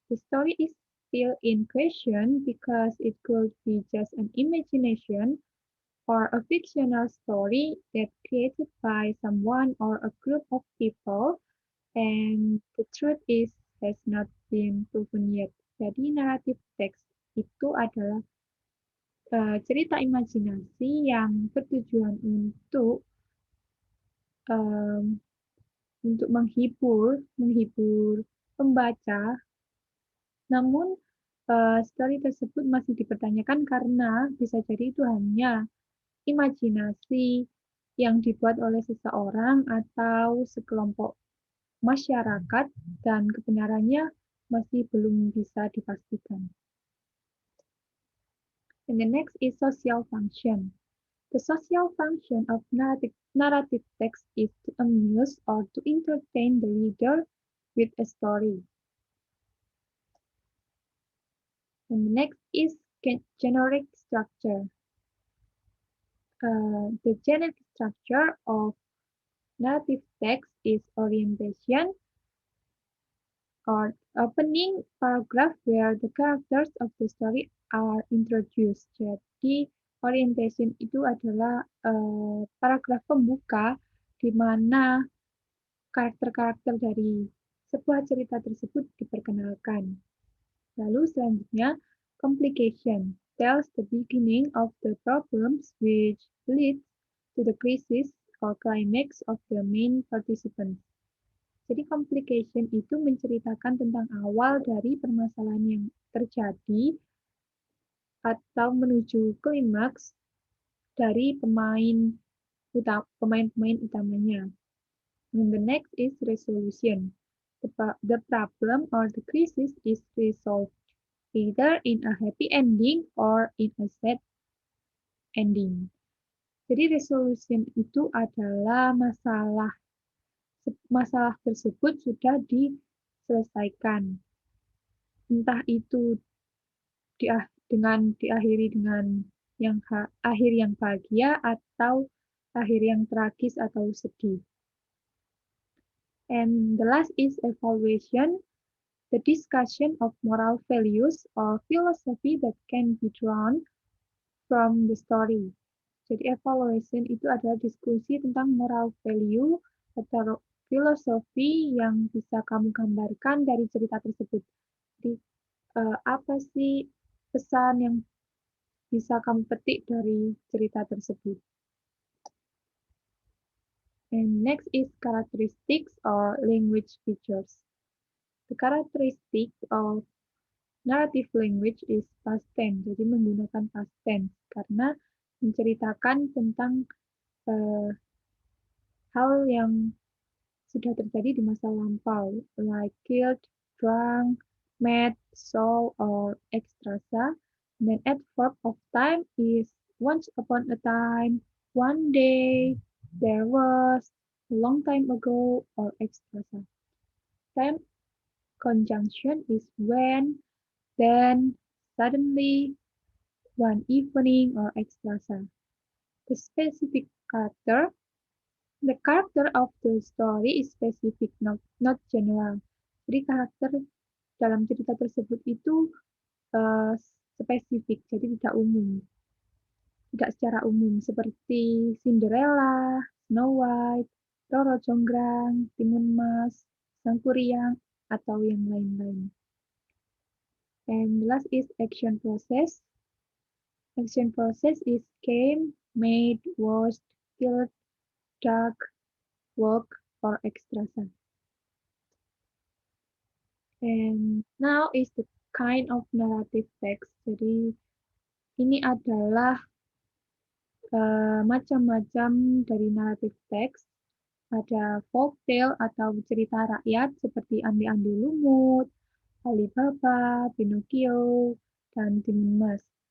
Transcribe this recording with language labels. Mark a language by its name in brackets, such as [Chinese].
[English] The story is still in question because it could be just an imagination or a fictional story that created by someone or a group of people, and the truth is has not been proven yet. [Indonesian] Jadi narrative text itu adalah cerita imajinasi yang bertujuan um, untuk menghibur pembaca. Namun story tersebut masih dipertanyakan karena bisa jadi itu hanya imajinasi yang dibuat oleh seseorang atau sekelompok masyarakat dan kebenarannya masih belum bisa dipastikan. [English] And the next is social function. The social function of narrative text is to amuse or to entertain the reader with a story. And the next is generic structure. The generic structure of narrative text is orientation or opening paragraph where the characters of the story are introduced. [Indonesian] Jadi orientation itu adalah paragraf pembuka di mana karakter-karakter dari sebuah cerita tersebut diperkenalkan. Lalu selanjutnya, [English] complication tells the beginning of the problems which leads to the crisis or climax of the main participants. [Indonesian] Jadi complication itu menceritakan tentang awal dari permasalahan yang terjadi atau menuju klimaks dari pemain-pemain utamanya. [English] And the next is resolution. The problem or the crisis is resolved either in a happy ending or in a sad ending. [Indonesian] Jadi resolution itu adalah masalah tersebut sudah diselesaikan. Entah itu diakhiri dengan akhir yang bahagia atau akhir yang tragis atau sedih. [English] And the last is evaluation. the discussion of moral values or philosophy that can be drawn from the story. [Indonesian] Jadi evaluation itu adalah diskusi tentang moral value atau filosofi yang bisa kamu gambarkan dari cerita tersebut. Jadi apa sih pesan yang bisa kamu petik dari cerita tersebut? [English] And next is characteristics or language features. The characteristic of narrative language is past tense, [Indonesian] jadi menggunakan past tense karena menceritakan tentang hal yang sudah terjadi di masa lampau, [English] like killed, drunk, met, saw, or extrasa. And then adverb of time is once upon a time, one day, there was, a long time ago, or extrasa. Time conjunction is when, then, suddenly, one evening, or extrasa. The specific character. The character of the story is specific, not general. [Indonesian] Jadi karakter dalam cerita tersebut itu spesifik, jadi tidak umum. Tidak secara umum, seperti Cinderella, Snow White, Roro Jonggrang, Timun Mas, Sang Kuryang, atau yang lain-lain. [English] And the last is action process. Action process is came, made, washed, killed, dug, walk, or extrasa. And now is the kind of narrative text. [Indonesian] Jadi ini adalah macam-macam dari narrative text. Ada folktale atau cerita rakyat seperti Andi-Andi Lumut, Alibaba, Pinocchio, dan Timun Mas.